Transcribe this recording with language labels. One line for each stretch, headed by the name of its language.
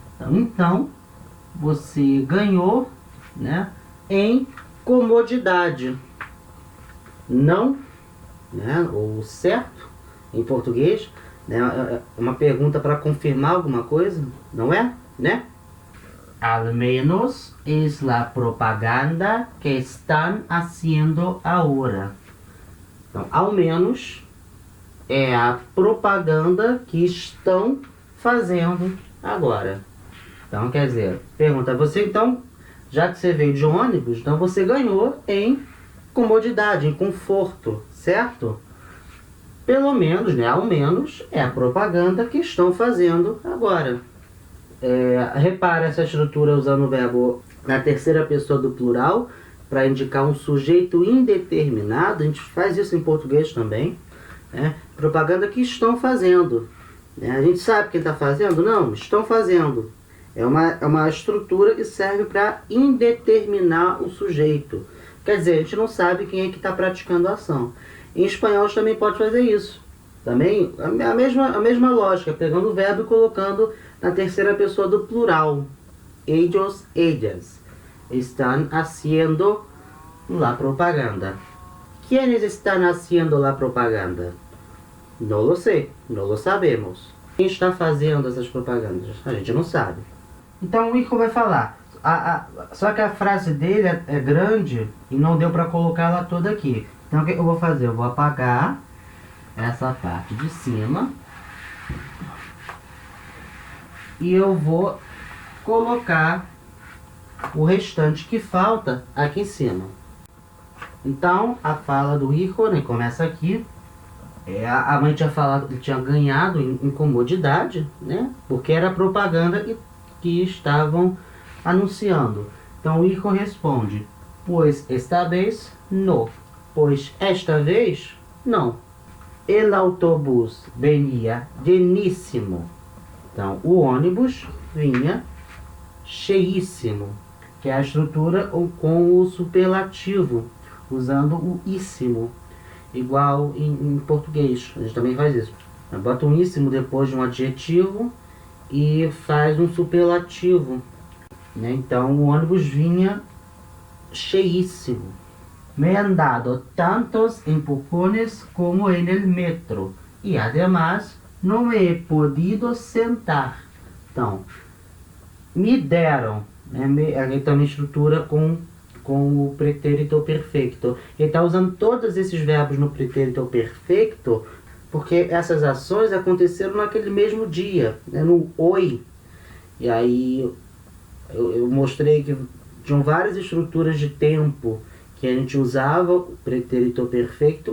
Portuguese: Então, você ganhou, né, em comodidade. Não, né, ou certo, em português, né, é uma pergunta para confirmar alguma coisa, não é? Né?
Spanish: Al menos es la propaganda que están haciendo ahora.
Portuguese: Então, ao menos é a propaganda que estão fazendo agora. Então, quer dizer, pergunta, você então, já que você veio de ônibus, então você ganhou em comodidade, em conforto, certo? Pelo menos, né, ao menos, é a propaganda que estão fazendo agora. Repara essa estrutura usando o verbo na terceira pessoa do plural para indicar um sujeito indeterminado. A gente faz isso em português também, né? Propaganda que estão fazendo, né? A gente sabe quem está fazendo? Não, estão fazendo. É uma estrutura que serve para indeterminar o sujeito. Quer dizer, a gente não sabe quem é que está praticando a ação. Em espanhol também pode fazer isso. Também a mesma lógica, pegando o verbo e colocando na terceira pessoa do plural.
Spanish: Ellos, ellas están haciendo la propaganda. ¿Quiénes están haciendo la propaganda? No lo sé, no lo sabemos.
Portuguese: Quem está fazendo essas propagandas? A gente não sabe. Então o Ico vai falar. Só que a frase dele é grande e não deu para colocá-la toda aqui. Então o que eu vou fazer? Eu vou apagar essa parte de cima e eu vou colocar o restante que falta aqui em cima. Então a fala do Ico, né, começa aqui. A mãe tinha falado que tinha ganhado em comodidade, né, porque era a propaganda que estavam anunciando. Então o Ico responde:
Spanish: pois esta vez no.
Portuguese: Pois esta vez não.
Spanish: El autobús venia lleníssimo.
Portuguese: Então o ônibus vinha cheíssimo, que é a estrutura com o superlativo, usando o íssimo, igual em português. A gente também faz isso. Bota um íssimo depois de um adjetivo e faz um superlativo, né? Então o ônibus vinha cheíssimo.
Spanish: Me han dado tantos empujones como en el metro y además no me he podido sentar.
Portuguese: Então, me deram, né? Aqui está uma estrutura com o pretérito perfeito. Ele está usando todos esses verbos no pretérito perfeito porque essas ações aconteceram naquele mesmo dia, né? No oi. E aí eu mostrei que tinham várias estruturas de tempo que a gente usava o pretérito perfeito.